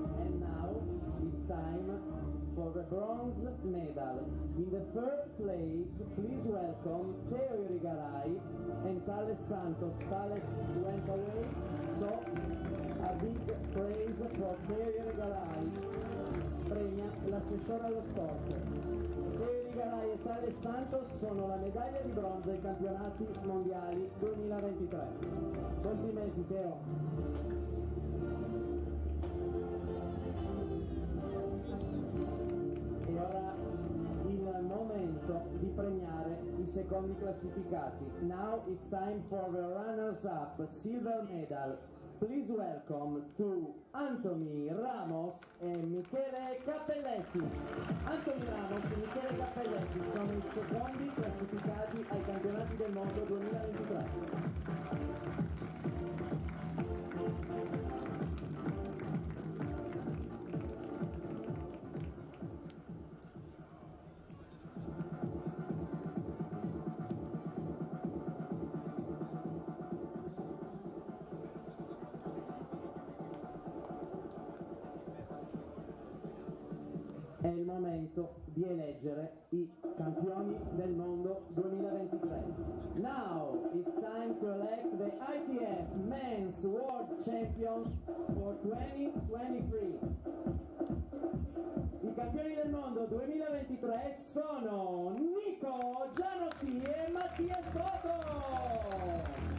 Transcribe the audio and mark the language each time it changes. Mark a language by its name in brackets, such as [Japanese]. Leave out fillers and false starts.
[English] And now it's time for the bronze medal. In the third place, please welcome Teo Irigaray and Thales Santos. Thales went away, so a big praise for Teo Irigaray. [Italian] Premia l'assessore allo sport. Teo Irigaray e Thales Santos sono la medaglia di bronzo ai campionati mondiali 2023. Complimenti Teo. E ora il momento di premiare i secondi classificati. [English] Now it's time for the runners-up silver medal. Please welcome to Anthony Ramos e Michele Cappelletti. [Italian] Anthony Ramos e Michele Cappelletti sono i secondi classificati ai campionati del mondo 2023. È il momento di eleggere i campioni del mondo 2023. [English] Now it's time to elect the ITF Men's World Champions for 2023. [Italian] I campioni del mondo 2023 sono Nico Gianotti e Mattia Scotto.